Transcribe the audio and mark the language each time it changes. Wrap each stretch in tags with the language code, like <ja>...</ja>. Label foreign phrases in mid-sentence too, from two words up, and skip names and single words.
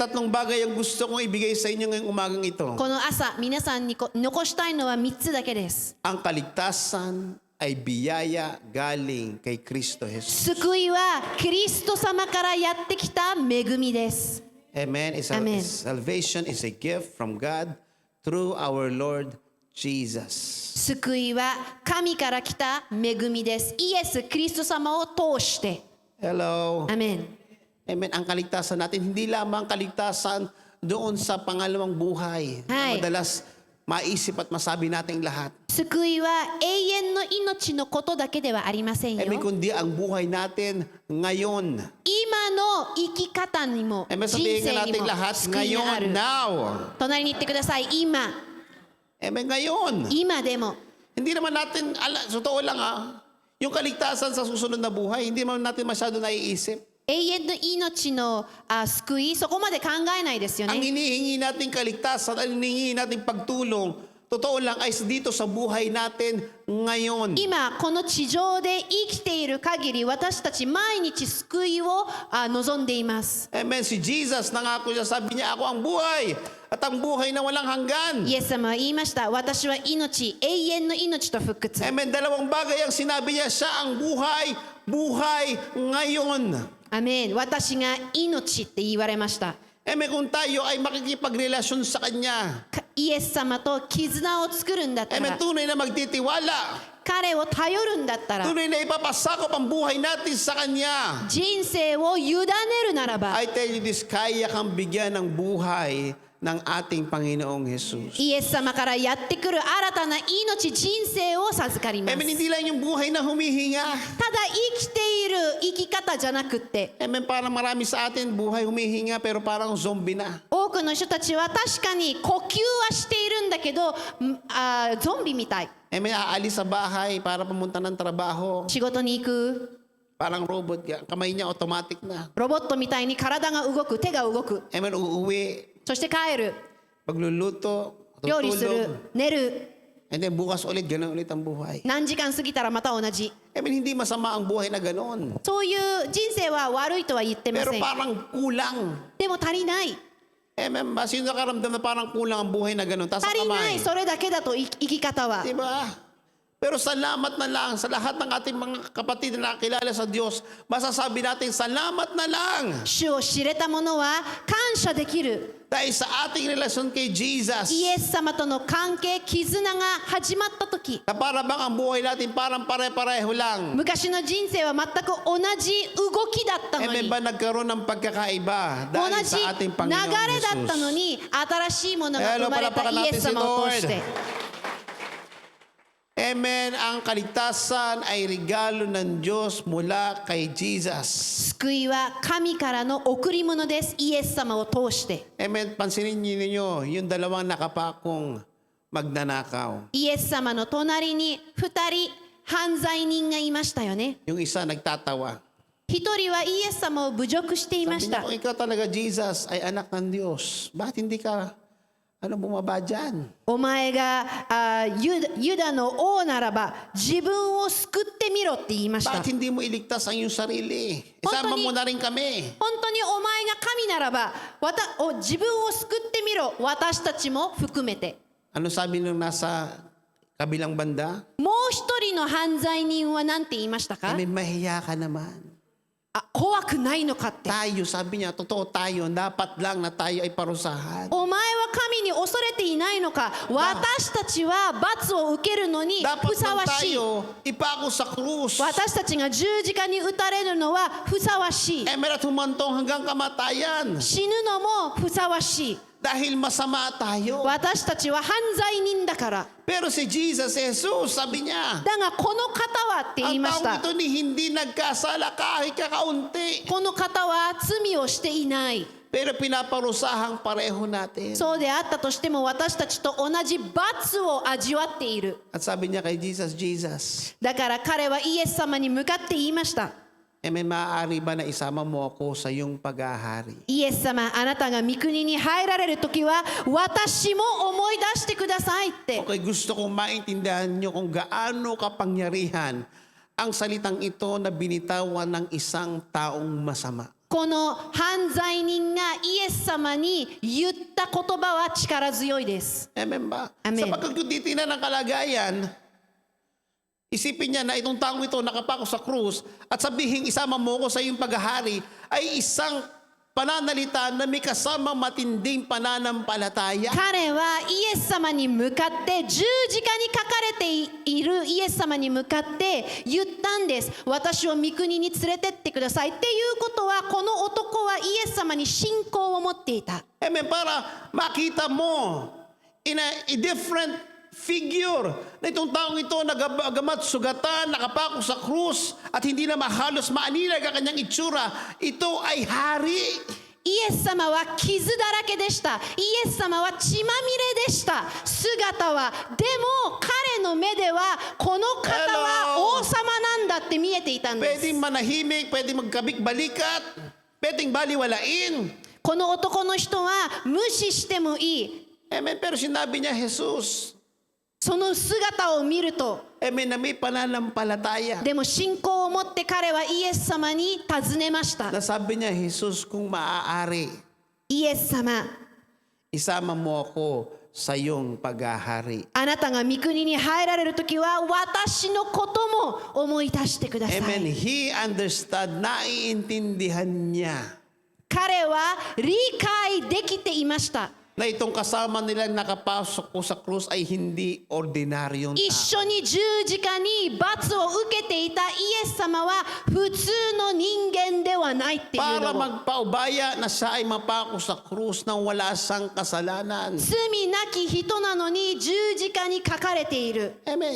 <tl>Tatlong bagay ang gusto kong ibigay sa inyo ngayong umagang ito.</tl> <ja>この朝皆さんに残したいのは3つだけです。</ja> <tl>Ang kaligtasan, ay biyaya galing kay Kristo Jesus.</tl> <ja>救いはキリスト様からやってきた恵みです。</ja> <tl>Amen. Amen.</tl> <en>Salvation is a gift from God through our Lord Jesus.</en> <ja>救いは神から来た恵みです。イエス・キリスト様を通して。</ja> <en>Hello.</en> <ja>アメン。</ja> <tl>Amen. Ang kaligtasan natin, hindi lamang kaligtasan doon sa pangalawang buhay. Na</tl> <en>Hi.</en> <tl>madalas maisip at masabi nating lahat.</tl> <ja>救いは永遠の命のことだけではありませんよ。</ja> <tl>Amen. Kundi ang buhay natin ngayon.</tl> <ja>今の生き方にも</ja> <tl>Amen.</tl> <ja>人</ja> <tl>Sabihin</tl> <ja>生</ja> <tl>nga</tl> <ja>に</ja> <tl>natin</tl> <ja>も</ja> <tl>lahat</tl> <ja>救いがあ</ja> <tl>ngayon,</tl> <ja>る。</ja> <en>now.</en> <ja>隣に言ってください。今。</ja> <tl>Amen. Ngayon.</tl> <ja>今でも。</ja> <tl>Hindi naman natin, totoo lang yung kaligtasan sa susunod na buhay, hindi naman natin masyado naiisip.</tl> <ja>永遠の命の救い、そこまで考えないですよ</ja> <tl>Ang</tl> <ja>ね。</ja> <tl>hinihingi nating kaligtasan, ang hinihingi nating pagtulong, totoo lang ay dito sa buhay natin ngayon.</tl> <ja>今この地上で生きている限り私たち毎日救いを望んでいます。</ja> <tl>Amen. Si Jesus, nangako siya, sabi niya, ako ang buhay at ang buhay na walang hanggan.</tl> <ja>イエス様は言いました。私は命、永遠の命と復活。</ja> <tl>Amen. Dalawang bagay ang sinabi niya, siya ang buhay, buhay ngayon.</tl> <ja>アメン。私が命って言われました。</ja> <tl>Amen. Kung tayo ay makikipagrelasyon sa Kanya,</tl> <ja>イエス様と絆を作るんだったら、</ja> <tl>Amen, tunay na magtitiwala,</tl> <ja>彼を頼るんだったら、</ja> <tl>tunay na ipapasakop ang buhay natin sa Kanya.</tl> <ja>人生を委ねるならば、</ja> <en>I tell you this,</en> <tl>kaya kang bigyan ng buhay ng ating Panginoong Jesus.</tl> <ja>イエス様からやってくる新たな命、人生を授かります。</ja> <tl>Amen, hindi lang yung buhay na humihinga.</tl> <ja>ただ生きている生き方じゃなくって、</ja> <tl>Amen, parang marami sa atin buhay humihinga pero parang zombie na.</tl> <ja>多くの人たちは確かに呼吸はしているんだけど、ゾンビみたい。</ja> <tl>Amen, aalis sa bahay para pumunta ng trabaho.</tl> <ja>仕事に行く</ja> <tl>Parang robot, kamay niya automatic na.</tl> <ja>ロボットみたいに体が動く、手が動く、</ja> <tl>Amen, uuwi,</tl> <ja>そして帰る、</ja> <tl>pagluluto,</tl> <ja>料理す</ja> <tl>tutulog.</tl> <ja>る、寝る。</ja> <en>And then</en> <tl>bukas ulit, ganun ulit ang buhay.</tl> <ja>何時間過ぎたらまた同じ。</ja> <tl>Amen, hindi masama ang buhay na ganun.</tl> <ja>そういう人生は悪いとは言ってま</ja> <tl>Pero</tl> <ja>せん。</ja> <tl>parang kulang.</tl> <ja>でも足りない。</ja> <tl>Amen, ba? Sino nakaramdam na parang kulang ang buhay na ganun? Taas</tl> <ja>足</ja> <tl>ang</tl> <ja>りない。</ja> <tl>kamay.</tl> <ja>それだけだと生き方は。</ja> <tl>Diba? Pero salamat na lang sa lahat ng ating mga kapatid na nakakilala sa Diyos. Masasabi natin, salamat na lang.</tl> <ja>主を知れた者は感謝できる。</ja> <tl>Dahil sa ating relasyon kay Jesus,</tl> <ja>イエス様との関係、絆が始まった時、</ja> <tl>na para bang ang buhay natin parang pare-pareho lang.</tl> <ja>昔の人生は全く同じ動きだったの</ja> <tl>Amen</tl> <ja>に、</ja> <tl>ba nagkaroon ng pagkakaiba</tl> <ja>同</ja> <tl>dahil</tl> <ja>じ</ja> <tl>sa ating</tl> <ja>流</ja> <tl>Panginoon</tl> <ja>れだったの</ja> <tl>Jesus?</tl> <ja>に、新しいものが生まれた</ja> <en>Hello,</en> <ja>イエス様を通して。</ja> <tl>Amen. Ang kaligtasan ay regalo ng Diyos mula kay Jesus.</tl> <ja>救いは神からの贈り物です。イエス様を通して。</ja> <tl>Amen. Pansinin niyo yung dalawang nakapakong magnanakaw.</tl> <ja>イエス様の隣に2人犯罪人がいましたよね。</ja> <tl>Yung isa nagtatawa.</tl> <ja>1 人はイエス様を侮辱していま</ja> <tl>Sabi</tl> <ja>した</ja> <tl>niya, kung ikaw talaga, Jesus, ay anak ng Diyos, bakit hindi ka bumaba dyan?</tl> <ja>お前がユダの王ならば自分を救ってみろって言いました。</ja> <tl>Bakit hindi mo iligtas ang iyong sarili? Isama mo na rin kami.</tl> <ja>本当にお前が神ならば自分を救ってみろ、私たちも含めて。</ja> <tl>Ano sabi nung nasa kabilang banda?</tl> <ja>もう一人の犯罪人は何て言いましたか？</ja> <tl>May mahiya ka naman.</tl> <ja>怖くないのかって。</ja> <tl>Tayo, sabi niya, totoo tayo, dapat lang na tayo ay parusahan.</tl> <ja>お前は神に恐れていないのか？私たちは罰を受けるのに</ja> <tl>Dapat</tl> <ja>ふさ</ja> <tl>lang</tl> <ja>わしい。</ja> <tl>tayo ipako sa krus.</tl> <ja>私たちが十字架に打たれるのはふさわしい。</ja> <tl>At humantong hanggang kamatayan.</tl> <ja>死ぬのもふさわしい。</ja> <tl>Dahil masama tayo.</tl> <ja>私たちは犯罪人だから。</ja> <tl>Pero si Jesus, Jesus, sabi niya,</tl> <ja>だがこの方はって言い</ja> <tl>ang</tl> <ja>まし</ja> <tl>tao</tl> <ja>た。</ja> <tl>ito ni hindi nagkasala kahit kakaunti.</tl> <ja>この方は罪をしていない。</ja> <tl>Pero pinaparusahang pareho natin.</tl> <ja>そうであったとしても私たちと同じ罰を味わっている。</ja> <tl>At sabi niya kay Jesus, Jesus,</tl> <ja>だから彼はイエス様に向かって言いました。</ja> <tl>may maaari ba na isama mo ako sa iyong paghahari?</tl> <ja>イエス様、あなたが御国に入られるときは私も思い出してくださいって。</ja> <tl>Okay, gusto kong maintindihan niyo kung gaano kapangyarihan ang salitang ito na binitawan ng isang taong masama.</tl> <ja>この犯罪人がイエス様に言った言葉は力強いです。</ja> <tl>Amen ba? Amen. Sapagkat kung titingnan ang kalagayan, Isipin niya na itong taong ito nakapako sa krus at sabihin isama mo ko sa iyong paghahari ay isang pananalita na may kasama matinding pananampalataya.</tl> <ja>彼はイエス様に向かって十字架に書かれているイエス様に向かって言ったんです。私を御国に連れてってくださいっていうことは、この男はイエス様に信仰を持っていた。</ja> <tl>Amen. Para makita mo</tl> <en>in a different figure</en> <tl>na itong taong ito nagagamat sugatan, nakapako sa krus at hindi na mahalos maaninag ang kanyang itsura. Ito ay hari.</tl> <ja>イエス様は傷だらけでした。イエス様は血まみれでした。姿は。でも彼の目ではこの方は王様なんだって見えていたんです。</ja> <tl>Pwedeng manahimik, pwedeng magkabik-balikat, pwedeng baliwalain.</tl> <ja>この男の人は無視してもいい。</ja> <tl>Amen. Pero sinabi niya, Jesus,</tl> <ja>その姿を見ると、</ja> <tl>Amen, na may pananampalataya.</tl> <ja>でも信仰を持って彼はイエス様に尋ねました。</ja> <tl>Nasabi niya, Jesus, kung maaari,</tl> <ja>イエス様、</ja> <tl>isama mo ako sa iyong paghahari.</tl> <ja>あなたが御国に入られるときは私のことも思い出してください。</ja> <en>Amen. He understood,</en> <tl>naiintindihan niya</tl> <ja>彼は理解できていました。</ja> <tl>na itong kasama nila nakapasok po sa krus ay hindi ordinaryong</tl> <ja>一</ja> <tl>tao.</tl> <ja>緒に十字架に罰を受けていたイエス様は普通の人間ではないっていう</ja> <tl>Para</tl> <ja>のを、</ja> <tl>magpaubaya na siya ay mapako sa krus nang wala siyang kasalanan.</tl> <ja>罪なき人なのに十字架に書かれている。</ja> <tl>Amen.</tl>